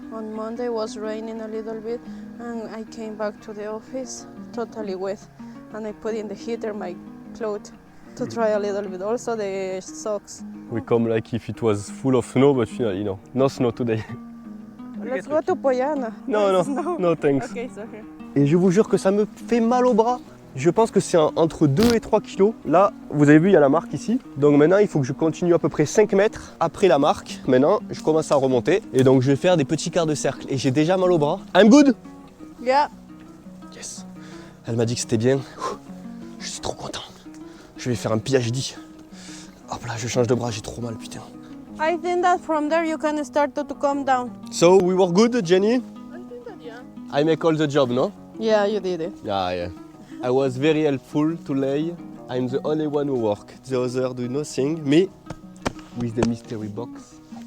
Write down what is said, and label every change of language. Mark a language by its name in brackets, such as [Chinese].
[English] On Monday was raining a little bit and I came back to the office totally wet. And I put in the heater my clothes to try a little bit, also the socks. We come like if it was full of snow, but finally, no snow today. Let's go to Poiana. No thanks. Okay, so here. [French] Et je vous jure que ça me fait mal au bras. Je pense que c'est entre 2 et 3 kilos. Là, vous avez vu, il y a la marque ici. Donc maintenant, il faut que je continue à peu près 5 mètres après la marque. Maintenant, je commence à remonter. Et donc, je vais faire des petits quarts de cercle. Et j'ai déjà mal au bras. [English] I'm good? Yeah. Yes. [French] Elle m'a dit que c'était bien. Je suis trop content. Je vais faire un PhD. Hop là, je change de bras, j'ai trop mal, putain. [English] I think that from there you can start to come down. So, we were good, Jenny? I think that, yeah. I make all the job, no? Yeah, you did it. Yeah. I was very helpful today. I'm the only one who work. The other do nothing. Me, with the mystery box.